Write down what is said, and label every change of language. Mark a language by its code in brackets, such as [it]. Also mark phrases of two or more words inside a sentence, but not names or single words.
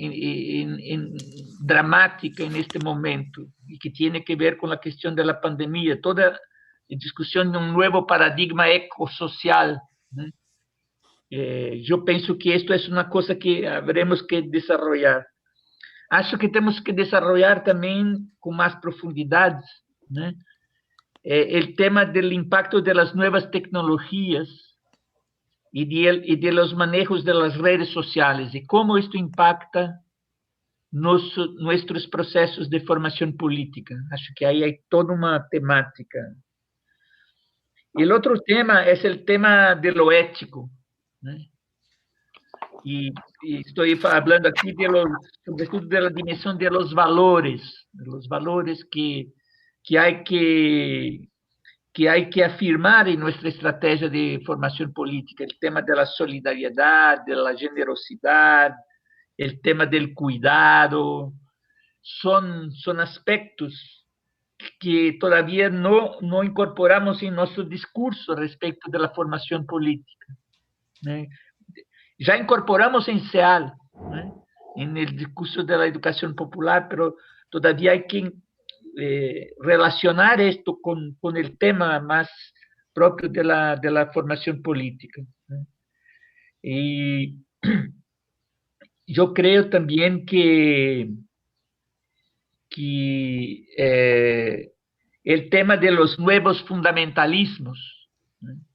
[es] Dramática en este momento, y que tiene que ver con la cuestión de la pandemia, toda la discusión de un nuevo paradigma ecosocial, ¿no? Yo pienso que esto es una cosa que habremos que desarrollar. [pt] Acho que temos que desarrollar também com mais profundidade, né, o tema do impacto das novas tecnologias e [es] de los manejos de las redes [pt] sociais, e como isto impacta nossos processos de formação política. Acho que aí há toda uma temática. E o outro tema é o tema [es] de lo ético, [pt] né? [es] Y estoy hablando aquí sobre todo de la dimensión de los valores que hay que afirmar en nuestra estrategia de formación política. El tema de la solidaridad, de la generosidad, el tema del cuidado, son aspectos que todavía no incorporamos en nuestro discurso respecto de la formación política, ¿no? [pt] Já incorporamos em SEAL, né, no discurso da educação popular, [es] pero todavía hay que relacionar esto con el tema más propio de la formación política, ¿no? Y yo creo también que el tema de los nuevos fundamentalismos, ¿no?,